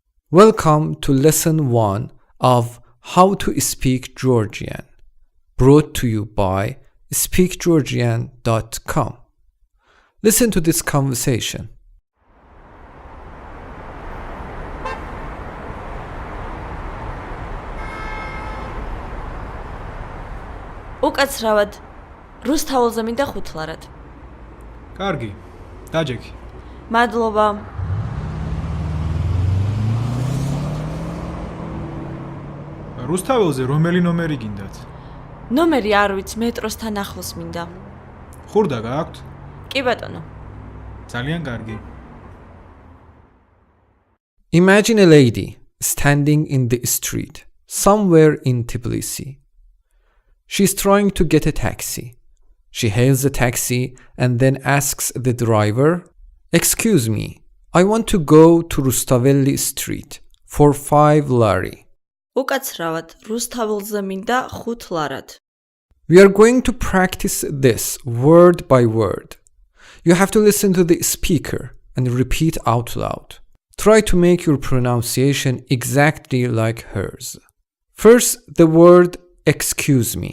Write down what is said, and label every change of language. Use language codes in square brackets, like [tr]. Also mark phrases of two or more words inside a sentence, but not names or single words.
[en] Welcome to lesson 1 of How to Speak Georgian, brought to you by speakgeorgian.com. Listen to this conversation. [ka] უკაცრავად რუსთაველზე მინდა 5 ლარად. Gargi, დაჯექი. მადლობა. რუსთაველზე რომელი ნომერი გინდათ? ნომერი არ ვიცი, მეტროსთან ახლოს მინდა. ხურდა გააქვთ? კი ბატონო. ძალიან კარგი. [en] Imagine a lady standing in the street somewhere in Tbilisi. She's trying to get a taxi. She hails a taxi and then asks the driver, "Excuse me, I want to go to Rustaveli Street for 5 lari." უკაცრავად რუსთაველზე მინდა 5 ლარად. We are going to practice this word by word. You have to listen to the speaker and repeat out loud. Try to make your pronunciation exactly like hers. First, the word excuse me.